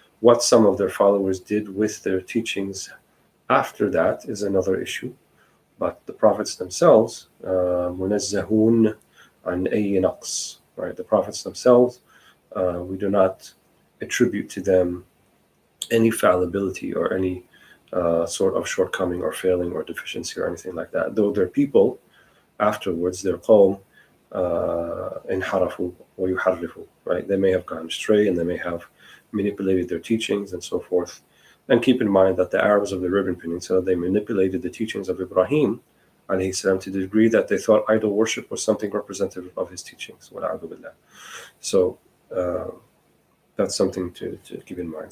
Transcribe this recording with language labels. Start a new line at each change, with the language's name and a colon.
English: What some of their followers did with their teachings after that is another issue, but the prophets themselves,
Arabic: munazzahun an ayyi naqs,
English: right? The prophets themselves, we do not attribute to them any fallibility or any sort of shortcoming or failing or deficiency or anything like that. Though their people afterwards, their qawm,
Arabic: انحرفوا ويحرفوا,
English: right? They may have gone astray and they may have manipulated their teachings and so forth. And keep in mind that the Arabs of the Arabian Peninsula, they manipulated the teachings of Ibrahim alayhi salam to the degree that they thought idol worship was something representative of his teachings. So that's something to keep in mind.